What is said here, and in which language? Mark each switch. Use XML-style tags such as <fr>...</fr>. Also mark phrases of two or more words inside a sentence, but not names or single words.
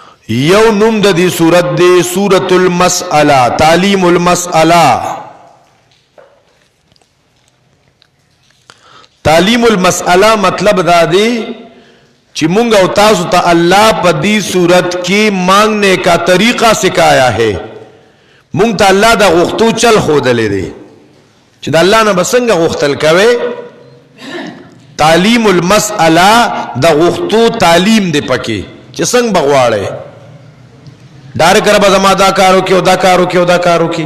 <ps>یو نوم د دې سورت دی سورۃ المسألہ، تعلیم المسألہ. تعلیم المسألہ مطلب دا دی چې مونږ او تاسو ته الله په دې صورت کې</ps> <ur>مانگنے کا طریقہ سکھایا ہے.</ur> <ps>مونږ ته الله دا غوښتو چل ښودلی دی چې د الله نه به څنګه غوښتل کوئ. تعلیم المسألہ دا غوښتو تعلیم دی پکې چې څنګه به غواړئ ډایرک ربه زما دا کار وکړي او دا کار وکړي او دا کار وکړي.</ps>